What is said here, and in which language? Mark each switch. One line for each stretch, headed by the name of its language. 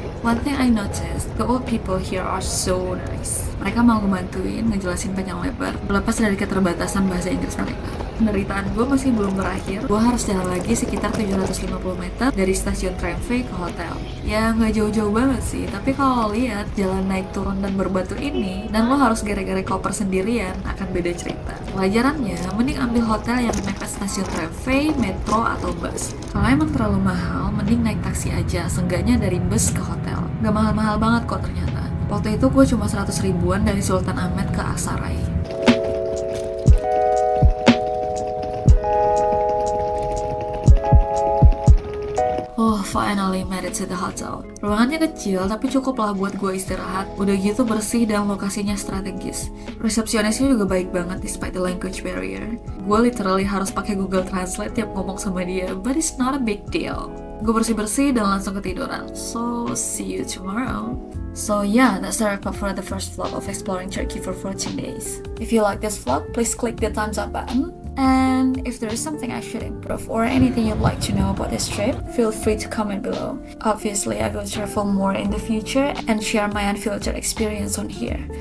English: One thing I noticed, the old people here are so nice.
Indonesian: Mereka mau ngebantuin, ngejelasin panjang lebar, lepas dari keterbatasan bahasa Inggris mereka. Penderitaan gue masih belum berakhir. Gue harus jalan lagi sekitar 750 meter dari stasiun Tramvay ke hotel. Ya nggak jauh-jauh banget sih, tapi kalau lihat jalan naik turun dan berbatu ini, dan lo harus gara-gara koper sendirian, akan beda cerita. Pelajarannya, mending ambil hotel yang mepet stasiun Tramvay, metro, atau bus. Kalau emang terlalu mahal, mending naik taksi aja, seenggaknya dari bus ke hotel. Gak mahal-mahal banget kok ternyata. Waktu itu gue cuma 100 ribuan dari Sultan Ahmed ke Aksaray.
English: Oh, finally made it to the hotel.
Indonesian: Ruangannya kecil, tapi cukup lah buat gue istirahat. Udah gitu bersih dan lokasinya strategis. Resepsionisnya juga baik banget
English: despite the language barrier.
Indonesian: Gue literally harus pakai Google Translate tiap ngomong sama dia,
English: but it's not a big deal.
Indonesian: Gue bersih-bersih dan langsung ketiduran.
English: So, see you tomorrow. So yeah, that's the wrap up for the first vlog of exploring Turkey for 14 days. If you like this vlog, please click the thumbs up button. And if there is something I should improve or anything you'd like to know about this trip, feel free to comment below. Obviously, I will travel more in the future and share my unfiltered experience on here.